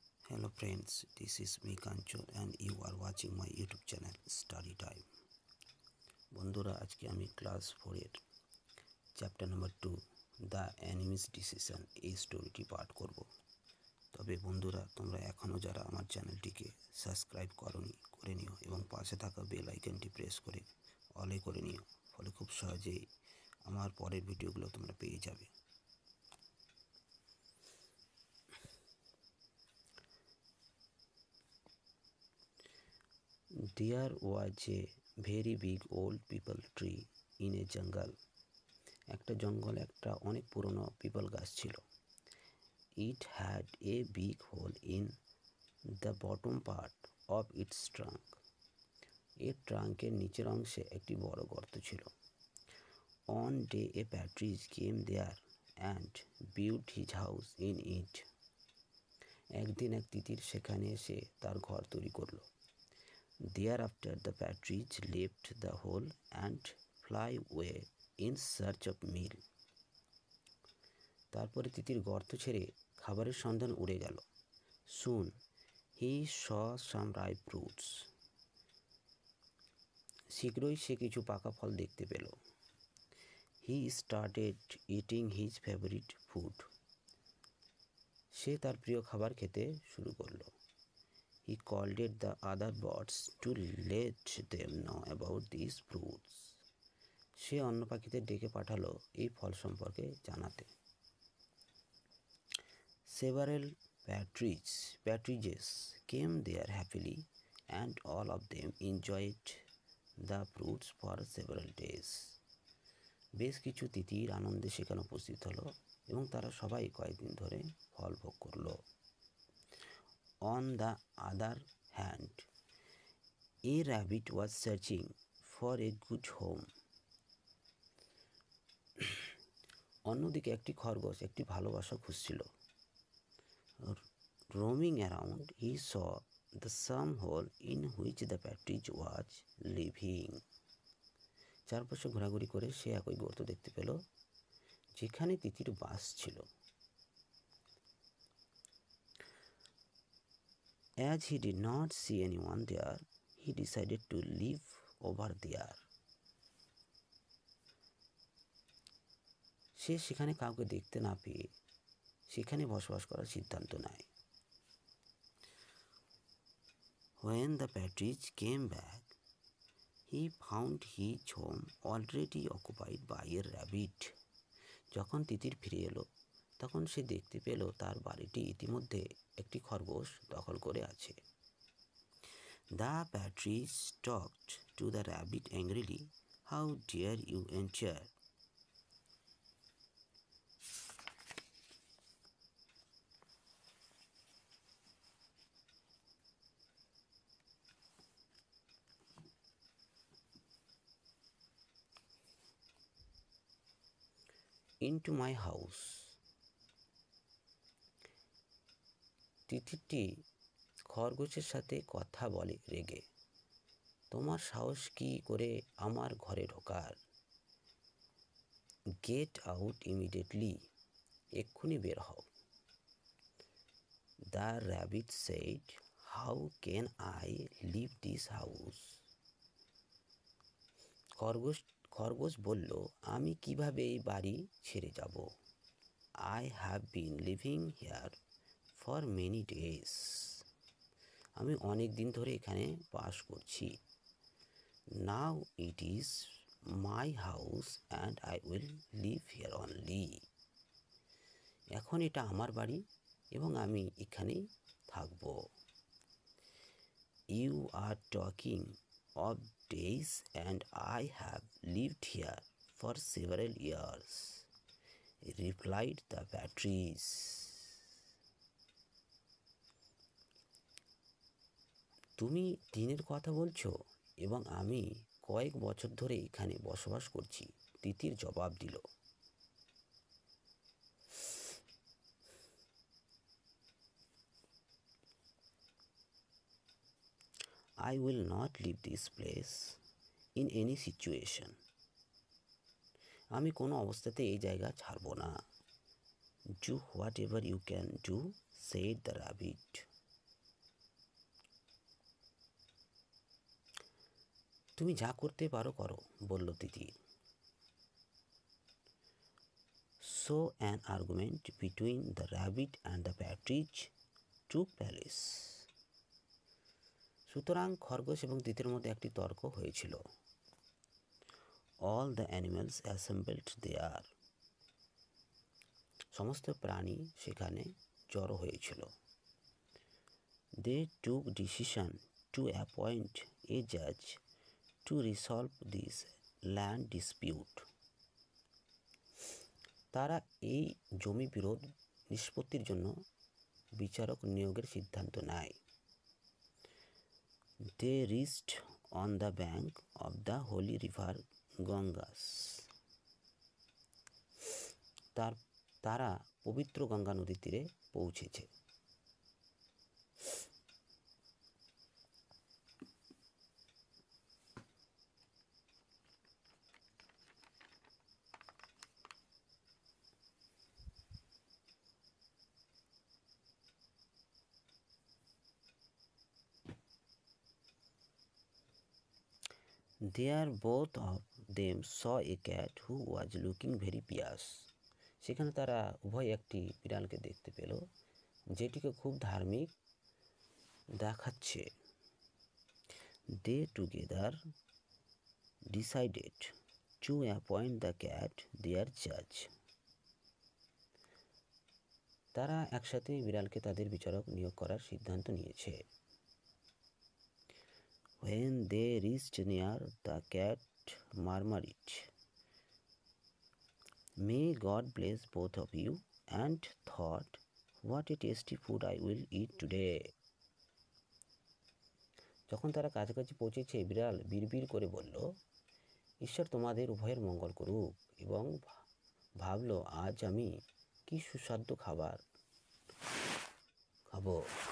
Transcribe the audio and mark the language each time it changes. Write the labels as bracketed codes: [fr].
[en] Hello friends, this is me Kanchor and you are watching my YouTube channel Study Time. [bn] বন্ধুরা আজকে আমি class 4 এর chapter number 2 the enemies decision এই স্টোরিটি পাঠ করব। তবে বন্ধুরা তোমরা এখনও যারা আমার চ্যানেলটিকে সাবস্ক্রাইব করোনি করে নিও এবং পাশে থাকা বেল আইকনটি প্রেস করে অলে করে নিও, ফলে খুব সহজেই আমার পরের ভিডিওগুলো তোমরা পেয়ে যাবে। [en] There was a very big old people tree in a jungle. [bn] একটা জঙ্গলে একটা অনেক পুরনো পিপল গাছ ছিল। [en] It had a big hole in the bottom part of its trunk. [bn] এর ট্রাঙ্কের নিচের অংশে একটি বড় গর্ত ছিল। [en] One day a partridge came there and built his house in it. [bn] একদিন এক তিতির সেখানে এসে তার ঘর তৈরি করলো। [en] Thereafter the partridge left the hole and flew away in search of meal. [bn] তারপরে তিতির গর্ত ছেড়ে খাবারের সন্ধান উড়ে গেল। [en] Soon he saw some ripe fruits. [bn] শীঘ্রই সে কিছু পাকা ফল দেখতে পেল। [en] He started eating his favorite food. [bn] সে তার প্রিয় খাবার খেতে শুরু করলো। [en] He called the other birds to let them know about these fruits. [bn] সে অন্য পাখিদের ডেকে পাঠালো এই ফল সম্পর্কে জানাতে। [en] Several partridges came there happily and all of them enjoyed the fruits for several days. [bn] বেশ কিছু তিতির আনন্দে সেখানে উপস্থিত হলো এবং তারা সবাই কয়েকদিন ধরে ফল ভোগ করলো। [en] On the other hand, a rabbit was searching for a good home. [bn] অন্যদিকে একটি খরগোশ একটি ভালো বাসা খুঁজছিল। [en] Roaming around, he saw the some hole in which the partridge was living. [bn] চারপাশে ঘোরাঘুরি করে সে একই গর্ত দেখতে পেল যেখানে তিতির বাস ছিল। [en] As he did not see anyone there, he decided to live over there. [bn] সে সেখানে কাউকে দেখতে না পেয়ে সেখানে বসবাস করার সিদ্ধান্ত নেয়। [en] When the partridge came back, he found his home already occupied by a rabbit. [bn] যখন তিতির ফিরে এলো তখন সে দেখতে পেল তার বাড়িটি ইতিমধ্যে একটি খরগোশ দখল করে আছে। [en] The partridge talked to the rabbit angrily, "How dare you enter into my house?" [bn] তিতিরটি খরগোশের সাথে কথা বলে রেগে, তোমার সাহস কি করে আমার ঘরে ঢোকার? [en] Get out immediately. [bn] এক্ষুনি বের হও। [en] The rabbit said, "How can I leave this house?" [bn] খরগোশ বলল, আমি কিভাবে এই বাড়ি ছেড়ে যাব? [en] I have been living here for many days. [bn] আমি অনেক দিন ধরে এখানে বাস করছি। [en] Now it is my house and I will live here only. [bn] এখন এটা আমার বাড়ি এবং আমি এখানেই থাকব। [en] You are talking of days and I have lived here for several years, replied the partridge. [bn] তুমি দিনের কথা বলছো এবং আমি কয়েক বছর ধরে এখানে বসবাস করছি, তিতির জবাব দিল। [en] I will not leave this place in any situation. [bn] আমি কোনো অবস্থাতে এই জায়গা ছাড়ব না। [en] Do whatever you can do, said the rabbit. [bn] তুমি যা করতে পারো করো, বলল তিতির। [en] So an argument between the rabbit and the partridge took place. [bn] সুতরাং খরগোশ এবং তিতির মধ্যে একটি তর্ক হয়েছিল। [en] All the animals assembled there. [bn] সমস্ত প্রাণী সেখানে জড়ো হয়েছিল। [en] They took decision to appoint a judge to resolve this land dispute. [bn] তারা এই জমি বিরোধ নিষ্পত্তির জন্য বিচারক নিয়োগের সিদ্ধান্ত নেয়। [en] They reached on the bank of the holy river Ganges. [bn] তারা পবিত্র গঙ্গা নদীর তীরে পৌঁছেছে। [en] There both of them saw a cat who was looking very pious. [bn] সেখানে তারা উভয় একটি বিড়ালকে দেখতে পেল যেটিকে খুব ধার্মিক দেখাচ্ছে। [en] They together decided to appoint the cat their judge. [bn] তারা একসাথে বিড়ালকে তাদের বিচারক নিয়োগ করার সিদ্ধান্ত নিয়েছে। [en] When they reached near, the cat murmured, "May God bless both of you," and thought, "What a tasty food I will eat today." [bn] যখন তারা কাছাকাছি পৌঁছেছে, বিড়াল বিড়বিড় করে বলল, ঈশ্বর তোমাদের উভয়ের মঙ্গল করুক, এবং ভাবল আজ আমি কি সুস্বাদু খাবার খাবো।